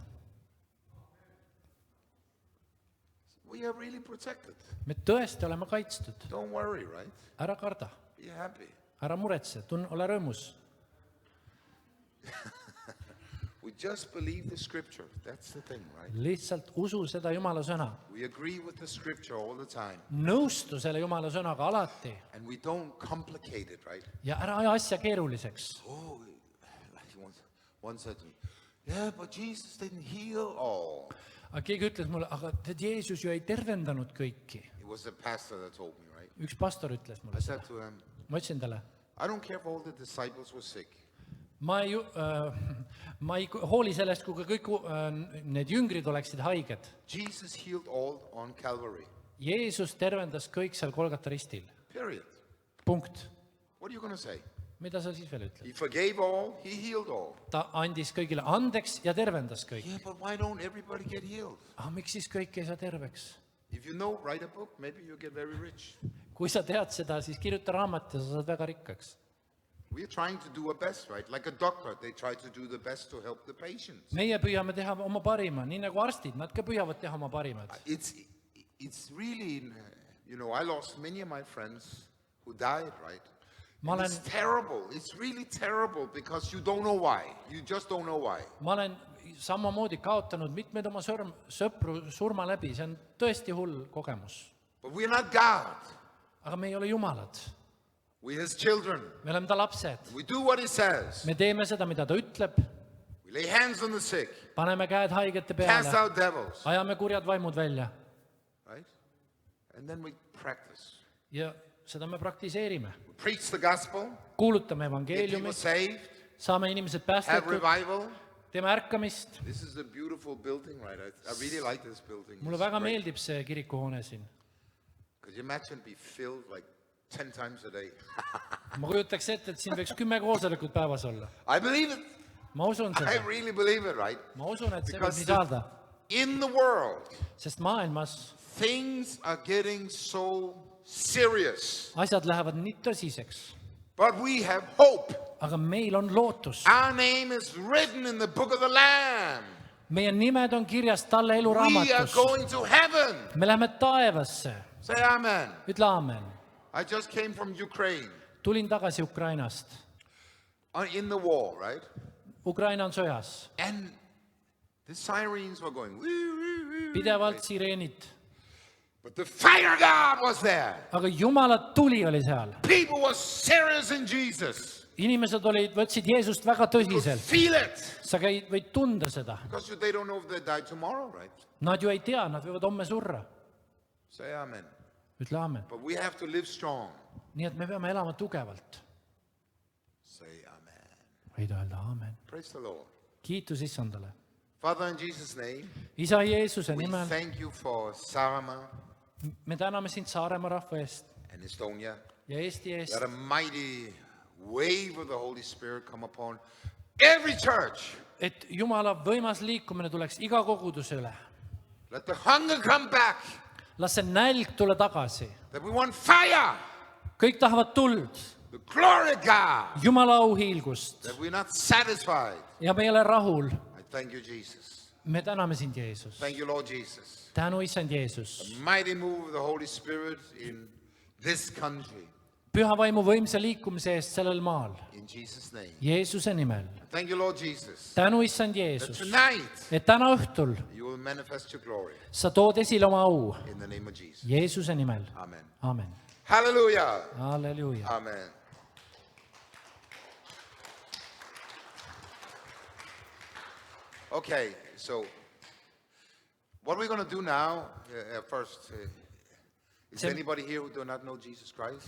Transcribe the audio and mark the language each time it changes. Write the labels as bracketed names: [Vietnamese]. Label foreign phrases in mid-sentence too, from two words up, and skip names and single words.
[English] We are really protected. [Estonian] Me tõesti oleme kaitstud. [English] Don't worry, right? [Estonian] Ära karda. [English] Be happy. [Estonian] Ära muretse. Ole rõõmus. [English] We just believe the scripture. That's the thing, right? [Estonian] Lihtsalt usu seda Jumala sõna. [English] We agree with the scripture all the time. [Estonian] Nõustu selle Jumala sõnaga alati. [English] And we don't complicate it, right? [Estonian] Ja ära aja asja keeruliseks. [English] Oh, like one said to me, yeah, but Jesus didn't heal all. [Estonian] Aga keegi ütles mulle, aga tead, Jeesus ju ei tervendanud kõiki. [English] It was the pastor that told me, right? [Estonian] Üks pastor ütles [English] I [Estonian] mulle [English] said [Estonian] seda. [English] to him, [Estonian] Ma ütlesin talle, [English] I don't care if all the disciples were sick. [Estonian] ma ei hooli sellest, kui kõik need jüngrid oleksid haiged. [English] Jesus healed all on Calvary. [Estonian] Jeesus tervendas kõik seal Golgata ristil. [English] Period. [Estonian] Punkt. [English] What are you going to say? [Estonian] Mida sa siis veel ütled? [English] He forgave all, he healed all. [Estonian] Ta andis kõigile andeks ja tervendas kõik. [English] Yeah, but why don't everybody get healed? [Estonian] Miks siis kõik ei saa terveks? [English] If you know, write a book, maybe you get very rich. [Estonian] Kui sa tead seda, siis kirjuta raamat ja sa saad väga rikkaks. [English] We're trying to do our best, right? Like a doctor, they try to do the best to help the patients. [Estonian] Meie püüame teha oma parima, nii nagu arstid, nad ka püüavad teha oma parimad. [English] It's really, you know, I lost many of my friends who died, right? [Estonian] Ma [English] And it's [Estonian] olen, [English] terrible. It's really terrible because you don't know why. You just don't know why. [Estonian] ma olen samamoodi kaotanud mitmeid oma sõpru surma läbi, see on tõesti hull kogemus. [English] But we're not God. [Estonian] Aga me ei ole jumalad, [English] We're His children. [Estonian] me oleme ta lapsed. [English] We do what He says. [Estonian] Me teeme seda, mida ta ütleb, [English] We lay hands on the sick, [Estonian] paneme käed haigete [English] cast [Estonian] peale, [English] out devils, [Estonian] ajame kurjad vaimud välja [English] right? And then we practice. [Estonian] ja seda me praktiseerime. [English] We preach the gospel, [Estonian] Kuulutame [English] get people [Estonian] evangeeliumi, [English] saved, [Estonian] saame inimesed [English] have [Estonian] päästetud, [English] revival. [Estonian] teeme ärkamist. [English] This is a beautiful building, right? I really like this building. [Estonian] Mulle väga meeldib see kirikuhoone siin. [English] Could you imagine be filled like 10 times a day? [Estonian] Ma kujutaks ette, et siin võiks 10 koosolekut päevas olla. [English] I believe it. [Estonian] Ma usun [English] I [Estonian] seda. [English] really believe it, right? [Estonian] Ma usun, et see võib [English] Because [Estonian] nii saada. [English] in the world, [Estonian] Sest maailmas [English] things are getting so serious. [Estonian] asjad lähevad nii tõsiseks. [English] But we have hope. [Estonian] Aga meil on lootus. [English] Our name is written in the book of the Lamb. [Estonian] Meie nimed on kirjas talle [English] We are [Estonian] eluraamatus. [English] going to heaven. [Estonian] Me läheme taevasse. [English] Say amen. [Estonian] Ütle aamen. [English] I just came from Ukraine. [Estonian] Tulin tagasi Ukrainast. [English] In the war, right? [Estonian] Ukraina on sõjas. [English] And the sirens were going. Woo, woo, woo. [Estonian] Pidevalt sireenid. [English] But the fire God was there. [Estonian] Aga Jumala tuli oli seal. [English] People were serious in Jesus. [Estonian] Inimesed võtsid Jeesust väga [English] You could [Estonian] tõsiselt. [English] feel it. [Estonian] Sa võid tunda seda. [English] Because they don't know if they die tomorrow, right? [Estonian] Nad ju ei tea, nad võivad homme surra. [English] Say amen. [Estonian] Ütle aamen. [English] But we have to live strong. [Estonian] nii et me peame elama tugevalt. [English] Say amen. [Estonian] Võid öelda aamen. [English] Praise the Lord. [Estonian] Kiitus Issandale. [English] Father, in Jesus' name, [Estonian] Isa Jeesuse [English] we [Estonian] nimel [English] thank you for Saaremaa [Estonian] me täname sind Saaremaa rahva eest [English] and Estonia. [Estonian] ja Eesti eest, [English] Let a mighty wave of the Holy Spirit come upon every church. [Estonian] et Jumala võimas liikumine tuleks iga koguduse üle. [English] Let the hunger come back. [Estonian] Las see nälg tule tagasi. [English] That we want fire, [Estonian] Kõik tahavad tuld, [English] the glory of God. [Estonian] Jumala auhiilgust [English] That we're not satisfied. [Estonian] ja me ei ole rahul. [English] I thank you, Jesus. [Estonian] Me täname sind, Jeesus. [English] Thank you, Lord Jesus. [Estonian] Tänu, Issand Jeesus. [English] Mighty move of the Holy Spirit in this country. [Estonian] Püha vaimu võimsa liikumise eest sellel maal. [English] In Jesus' name. [Estonian] Jeesuse nimel. [English] Thank you, Lord Jesus. [Estonian] Tänu, Issand [English] That [Estonian] Jeesus. [English] tonight [Estonian] Et täna õhtul [English] you will manifest your glory [Estonian] sa tood esile oma au. [English] in the name of Jesus. [Estonian] Jeesuse nimel. [English] Amen. [Estonian] Aamen. [English] Hallelujah. [Estonian] Halleluuja. [English] Amen. Okay, so what we're going to do now, first, is there anybody here who do not know Jesus Christ?